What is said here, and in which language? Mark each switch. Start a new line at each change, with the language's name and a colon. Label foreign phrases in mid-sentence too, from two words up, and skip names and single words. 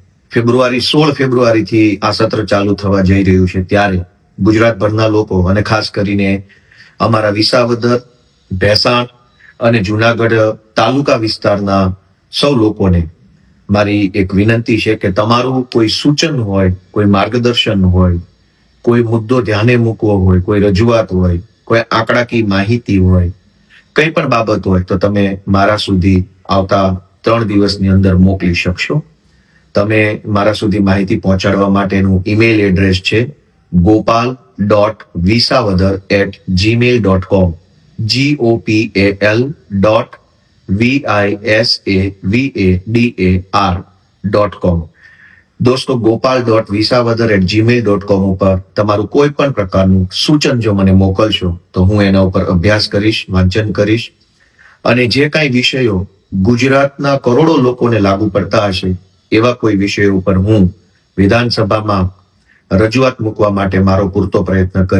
Gujarati: 16 ફેબ્રુઆરીથી આ સત્ર ચાલુ થવા જઈ રહ્યું છે ત્યારે ગુજરાતભરના લોકો અને ખાસ કરીને અમારા વિસાવદર, ભેસાણ અને જુનાગઢ તાલુકા વિસ્તારના સૌ લોકોને મારી એક વિનંતી છે કે તમારું કોઈ સૂચન હોય, કોઈ માર્ગદર્શન હોય, કોઈ મુદ્દો ધ્યાને મૂકવો હોય, કોઈ રજૂઆત હોય, કોઈ આંકડાકીય માહિતી હોય, કંઈ પણ બાબત હોય તો તમે મારા સુધી આવતા 3 દિવસની અંદર મોકલી શકશો। તમે મારા સુધી માહિતી પહોંચાડવા માટેનું
English: email address
Gujarati: છે gopal.visavadar@gmail.com gopal.visavadar.com। દોસ્તો, gopal.visavadar@gmail.com ઉપર તમારું કોઈ પણ પ્રકારનું સૂચન જો મને મોકલશો તો હું એના ઉપર અભ્યાસ કરીશ, વાંચન કરીશ અને જે કાંઈ વિષયો ગુજરાતના કરોડો લોકોને લાગુ પડતા હશે એવા કોઈ વિષયો ઉપર હું વિધાનસભામાં રજૂઆત મૂકવા માટે મારો પૂરતો પ્રયત્ન કરીશ।